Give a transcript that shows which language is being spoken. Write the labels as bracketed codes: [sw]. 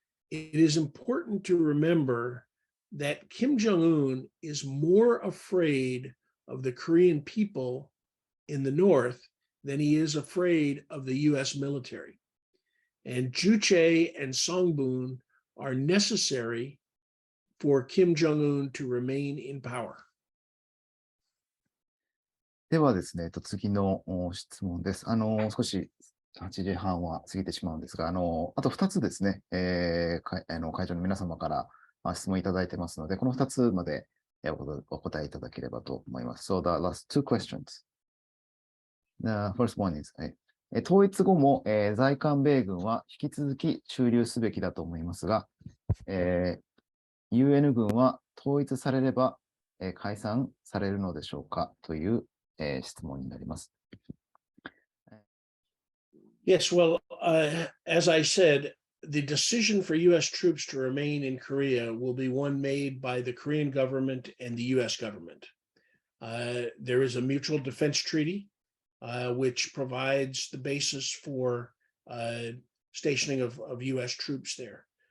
[en] It is important to remember that Kim Jong-un is more afraid of the Korean people in the north than he is afraid of the US military. And Juche and Songbun are necessary for Kim Jong-un to remain in power. [ja] ではですね、次の質問です。少し8時半は過ぎてしまうんですが、あと2つですね、会場の皆様から質問いただいてますので、この2つまでお答えいただければと思います。 [en] So the last two questions. The first one is, [ja] 統一後も、在韓米軍は引き続き駐留すべきだと思いますが、UN 軍は統一されれば、解散されるのでしょうかという、質問になります。 [en] Yes, well, as I said, the decision for US troops to remain in Korea will be one made by the Korean government and the US government. There is a mutual defense treaty, which provides the basis for stationing of US troops there.